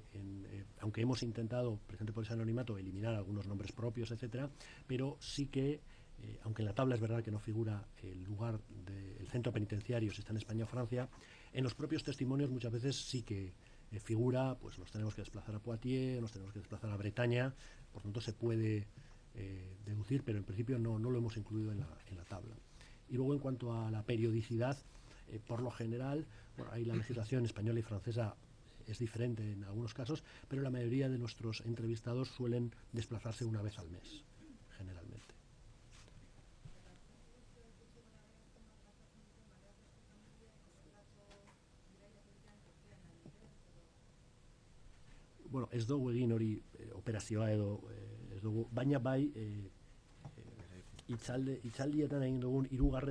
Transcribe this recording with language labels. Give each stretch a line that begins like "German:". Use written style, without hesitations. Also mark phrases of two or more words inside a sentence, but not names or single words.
Spanish: aunque hemos intentado, precisamente por ese anonimato, eliminar algunos nombres propios, etcétera, pero sí que aunque en la tabla es verdad que no figura el lugar del centro penitenciario, si está en España o Francia, en los propios testimonios muchas veces sí que figura, pues nos tenemos que desplazar a Poitiers, nos tenemos que desplazar a Bretaña, por tanto se puede deducir, pero en principio no lo hemos incluido en la tabla. Y luego en cuanto a la periodicidad, por lo general, bueno, ahí la legislación española y francesa es diferente en algunos casos, pero la mayoría de nuestros entrevistados suelen desplazarse una vez al mes, generalmente.
Basque: Bueno, ez dugu egin hori operazioa edo ez dugu, baina bai hitzaldietan egin dugun 3.